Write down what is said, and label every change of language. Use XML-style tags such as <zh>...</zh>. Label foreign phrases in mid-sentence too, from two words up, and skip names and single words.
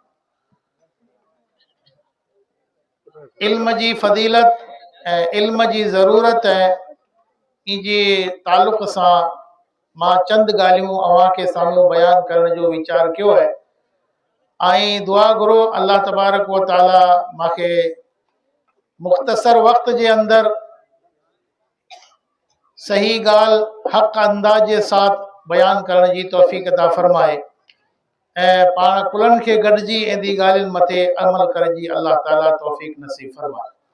<sd>इल्म जी फज़ीलत ऐं इल्म जी ज़रूरत ऐं इन जे ताल्लुक़ सां मां चंद ॻाल्हियूं अव्हां खे साम्हूं बयान करण जो वीचार कयो आहे ऐं दुआ घुरो</sd> <ar>الله تبارك وتعالى</ar> <sd>मूंखे मुख़्तसर वक़्त जे अंदरि सही ॻाल्हि हक़ अंदाज जे साथ बयान करण जी तौफ़ीक़ अता फरमाए ऐं पाण कुलनि खे गॾिजी एंदी ॻाल्हियुनि मथे अमल करण जी अल्लाह ताला तौफ़ीक़ नसीब फरमाए।</sd>